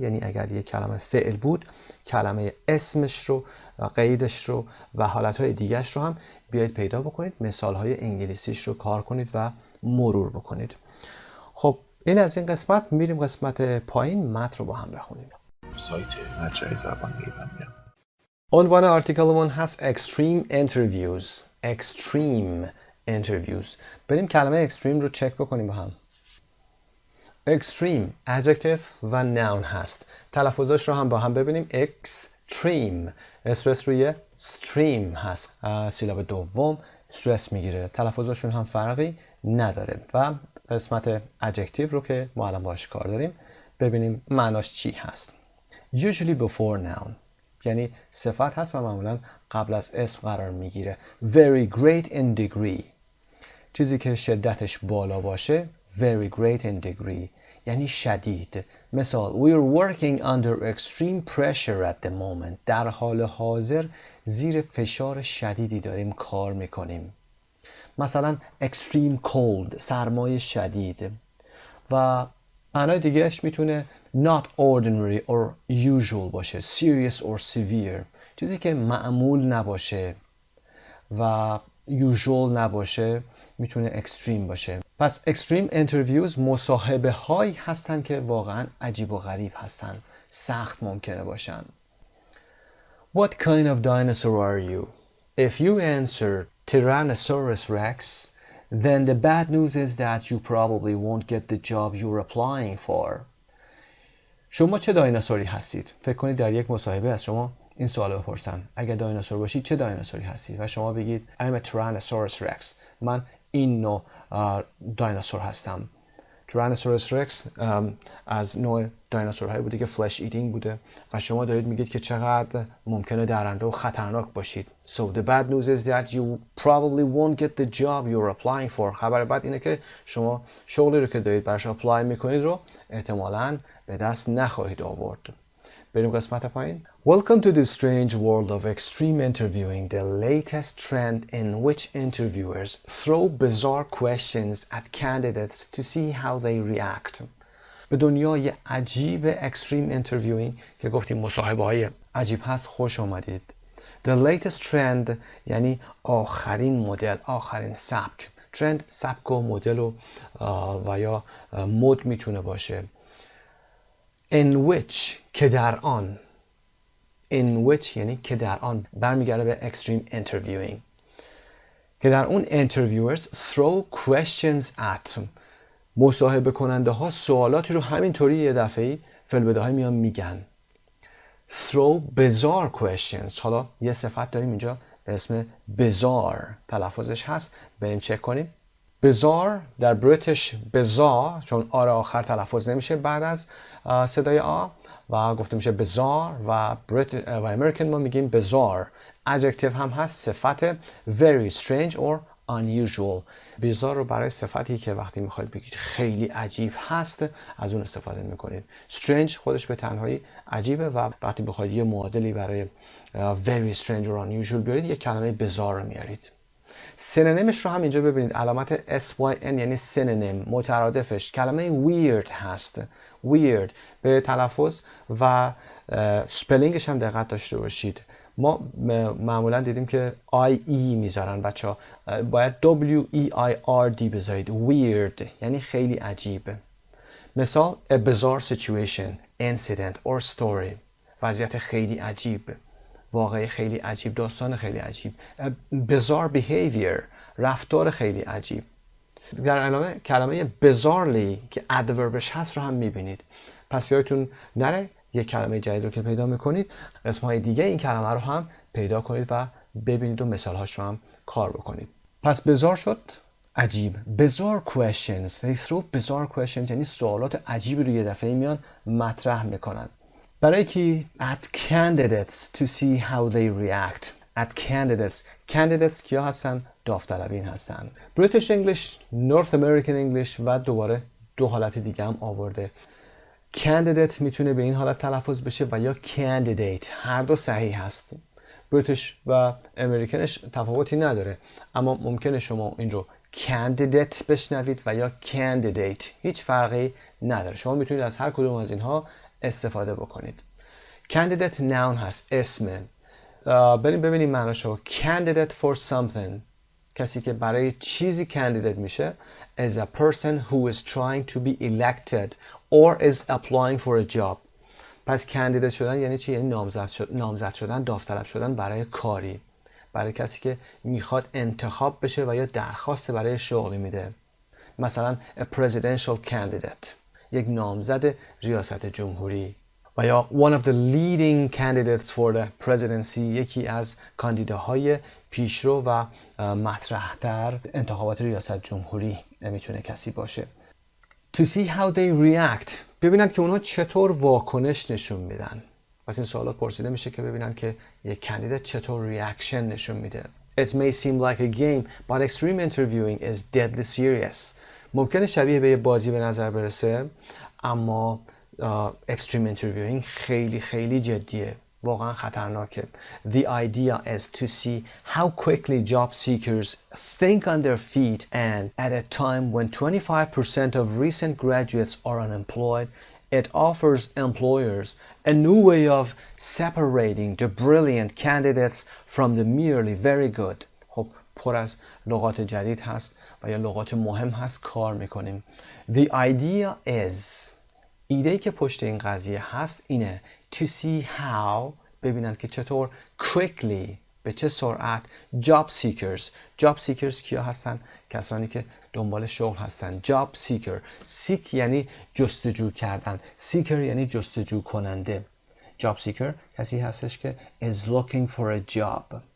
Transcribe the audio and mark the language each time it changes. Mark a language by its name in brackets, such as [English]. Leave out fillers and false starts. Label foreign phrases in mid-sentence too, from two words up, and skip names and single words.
[Persian] یعنی اگر یک کلمه فعل بود کلمه اسمش رو، قیدش رو و حالتهای دیگهش رو هم بیایید پیدا بکنید، مثالهای انگلیسیش رو کار کنید و مرور بکنید. خب این از این قسمت. میریم قسمت پایین، متن رو با هم بخونیم. سایت مجموعه زبان ایرانیا. عنوان آرتیکلمون هست [English] extreme interviews. extreme interviews. [Persian] بریم کلمه extreme رو چک بکنیم با هم. [English] extreme adjective و noun هست. [Persian] تلفظش رو هم با هم ببینیم. extreme استرس روی stream هست. سیلاب دوم استرس میگیره. تلفظشون هم فرقی نداره. و قسمت adjective رو که ما الان باش کار داریم ببینیم معناش چی هست. [English] usually before noun، [Persian] یعنی صفت هست و معمولا قبل از اسم قرار میگیره. [English] very great in degree، [Persian] چیزی که شدتش بالا باشه. [English] very great in degree [Persian] یعنی شدید. مثال [English] we're working under extreme pressure at the moment، [Persian] در حال حاضر زیر فشار شدیدی داریم کار میکنیم. مثلا [English] extreme cold، [Persian] سرمای شدید. و معنای دیگهش میتونه [English] not ordinary or usual [Persian] باشه، [English] serious or severe، [Persian] چیزی که معمول نباشه و usual نباشه میتونه extreme باشه. پس [English] extreme interviews [Persian] مصاحبه هایی هستن که واقعا عجیب و غریب هستن، سخت ممکنه باشن. [English] What kind of dinosaur are you? If you answer Tyrannosaurus Rex, then the bad news is that you probably won't get the job you're applying for. [Persian] شما چه دایناسوری هستید؟ فکر کنید در یک مصاحبه از شما این سوال بپرسن. اگر دایناسور باشید چه دایناسوری هستید؟ و شما بگید [English] I'm a Tyrannosaurus Rex. [Persian] من این نوع دایناسور هستم. Tyrannosaurus Rex از نوع دایناسورهایی بوده که [English] flesh eating [Persian] بوده و شما دارید میگید که چقدر ممکنه درنده و خطرناک باشید. [English] So the bad news is that you probably won't get the job you're applying for. [Persian] خبر بد اینه که شما شغلی رو که دارید براش اپلای میکنید رو احتمالاً به دست نخواهید آورد. بریم قسمت پایین. [English] Welcome to the strange world of extreme interviewing, the latest trend in which interviewers throw bizarre questions at candidates to see how they react. [Persian] به دنیای عجیب [English] extreme interviewing [Persian] که گفتیم مصاحبه های عجیب هست خوش آمدید. [English] The latest trend [Persian] یعنی آخرین مدل، آخرین سبک. ترند سبک و مدل و یا مد میتونه باشه. [English] In which [Persian] که در آن. [English] In which [Persian] یعنی که در آن، برمیگرده به [English] extreme interviewing. [Persian] که در اون [English] interviewers throw questions at. [Persian] مصاحبه کننده ها سوالاتی رو همینطوری یه دفعه‌ای فی‌البداهه های میان میگن. [English] throw bizarre questions. [Persian] حالا یه صفت داریم اینجا به اسم bizarre، تلفظش هست، بریم چک کنیم. bizarre در بریتیش bizarre، چون آر آخر تلفظ نمیشه بعد از صدای آ و گفته میشه bizarre، و امریکن ما میگیم bizarre. adjective هم هست، صفت [English] very strange or unusual. [Persian] bizarre رو برای صفتی که وقتی میخواید بگید خیلی عجیب هست از اون استفاده میکنید. strange خودش به تنهایی عجیبه و وقتی بخواید یه معادلی برای [English] very strange or unusual [Persian] بیارید یک کلمه bizarre رو میارید. سینونیمش رو هم اینجا ببینید، علامت SYN یعنی سینونیم، مترادفش کلمه weird هست. weird به تلفظ و سپلینگش هم دقت داشته باشید. ما معمولا دیدیم که IE میذارن بچه ها، باید WEIRD بذارید. [English] weird [Persian] یعنی خیلی عجیب. مثال [English] a bizarre situation, incident or story. [Persian] وضعیت خیلی عجیب، واقعی خیلی عجیب، داستان خیلی عجیب. [English] bizarre behavior، [Persian] رفتار خیلی عجیب. در علاوه کلمه bizarrely که adverbش هست رو هم میبینید. پس یادتون نره یک کلمه جدید رو که پیدا میکنید اسمهای دیگه این کلمه رو هم پیدا کنید و ببینید و مثالهاش رو هم کار بکنید. پس bizarre شد عجیب. [English] bizarre questions، they throw bizarre questions [Persian] یعنی سوالات عجیبی رو یه دفعه میان مطرح میکنن. برای که [English] at candidates to see how they react. at candidates [Persian] کیا هستن؟ داوطلبین هستن. [English] British English، North American English [Persian] و دوباره دو حالت دیگه هم آورده. candidate میتونه به این حالت تلفظ بشه و یا candidate، هر دو صحیح هست. بریتیش و امریکنش تفاوتی نداره، اما ممکنه شما این رو candidate بشنوید و یا candidate، هیچ فرقی نداره. شما میتونید از هر کدوم از اینها استفاده بکنید. [English] candidate noun [Persian] هست، اسمه. بریم ببینیم معناشو. [English] candidate for something، [Persian] کسی که برای چیزی candidate میشه [English] is a person who is trying to be elected or is applying for a job. [Persian] پس candidate شدن یعنی چی؟ یعنی نامزد شدن، داوطلب شدن برای کاری، برای کسی که میخواد انتخاب بشه و یا درخواست برای شغلی میده. [English] مثلا a presidential candidate، [Persian] یک نامزد ریاست جمهوری. و یا [English] one of the leading candidates for the presidency، [Persian] یکی از کاندیداهای پیشرو و مطرح در انتخابات ریاست جمهوری میتونه کسی باشه. [English] To see how they react، [Persian] ببینن که اونها چطور واکنش نشون میدن. پس این سوالات پرسیده میشه که ببینن که یک کاندیدات چطور ریاکشن نشون میده. [English] It may seem like a game, but extreme interviewing is deadly serious. [Persian] ممکنه شبیه به یه بازی به نظر برسه، اما [English] extreme interviewing [Persian] خیلی خیلی جدیه، واقعا خطرناکه. [English] The idea is to see how quickly job seekers think on their feet, and at a time when 25% of recent graduates are unemployed, it offers employers a new way of separating the brilliant candidates from the merely very good. [Persian] خب پر از لغات جدید هست و یا لغات مهم هست کار میکنیم. [English] The idea is، [Persian] ایده‌ای که پشت این قضیه هست اینه [English] to see how، [Persian] ببینن که چطور quickly، به چه سرعت [English] job seekers [Persian] کیا هستن؟ کسانی که دنبال شغل هستن. [English] job seek [Persian] یعنی جستجو کردن، seeker یعنی جستجو کننده. [English] job seeker [Persian] کسی هستش که [English] is looking for a job.